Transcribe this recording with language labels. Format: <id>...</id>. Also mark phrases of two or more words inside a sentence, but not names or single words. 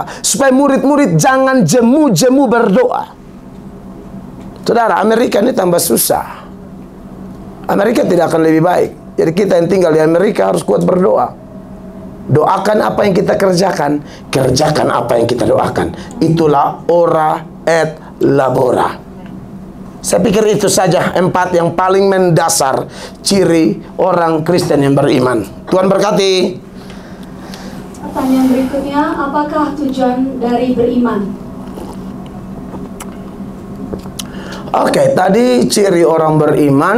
<id>Supaya murid-murid jangan jemu-jemu berdoa. Saudara, Amerika ini tambah susah. Amerika tidak akan lebih baik. Jadi kita yang tinggal di Amerika harus kuat berdoa. Doakan apa yang kita kerjakan, kerjakan apa yang kita doakan.</id> <la>Itulah ora et labora.</la> <id>Saya pikir itu saja 4 yang paling mendasar ciri orang Kristen yang beriman. Tuhan berkati. Pertanyaan berikutnya, apakah tujuan dari beriman? Oke, tadi ciri orang beriman.</id>